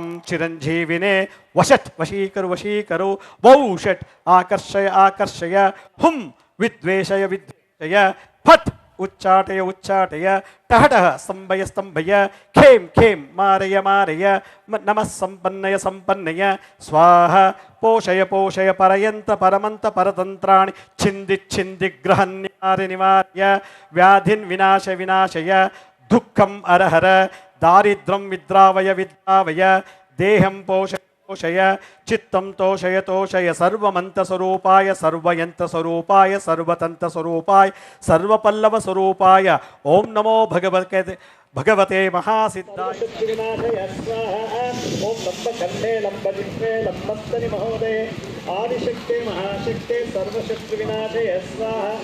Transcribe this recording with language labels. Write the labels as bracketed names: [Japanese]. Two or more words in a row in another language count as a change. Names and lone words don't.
[Sanskrit] ಚಿರಂಜೀವಿನೇ ವಷಟ್ ವಶೀಕರು ವೌಷಟ್ ಆಕರ್ಷಯ ಹುಂ ವಿದ್ವೇಷಯ ಫಟ್ ಉಚ್ಚಾಟಯ ಟಹಟಹ ಸ್ತಂಭಯ ಖೇಂ ಮಾರಯ ನಮಃ ಸಂಪನ್ನಯ ಸ್ವಾಹ ಪೋಷಯ ಪರಯಂತ ಪರಮಂತ ಪರತಂತ್ರಾಣಿ ಛಿಂದಿ ಗ್ರಹನ್ಯಾರ್ಯ ವ್ಯಾಧಿನ್ ವಿನಾಶಯ ದುಃಖಂ ಅರಹರ ದಾರಿದ್ರ್ಯಂ ವಿದ್ರಾವಯ ದೇಹಂ ಪೋಷಯ ಚಿತ್ತಂ ತೋಷಯ ಸರ್ವಮಂತ ಸ್ವರೂಪಾಯ ಸರ್ವಯಂತ್ರ ಸ್ವರೂಪಾಯ ಸರ್ವತಂತ್ರ ಸ್ವರೂಪಾಯ ಸರ್ವಪಲ್ಲವ ಸ್ವರೂಪಾಯ ಓಂ ನಮೋ ಭಗವತೆ ಮಹಾಸಿದ್ಧಾಯ ಓಂ ಲಂಬಕಂಠೆ ಲಂಬಜಿಹ್ವೆ ಲಂಬಸ್ತನಿ ಮಹೋದಯ ಆದಿಶಕ್ತಿ ಮಹಾಶಕ್ತಿ ಸರ್ವಶತ್ರು ವಿನಾಶಯ ಸ್ವಾಹ.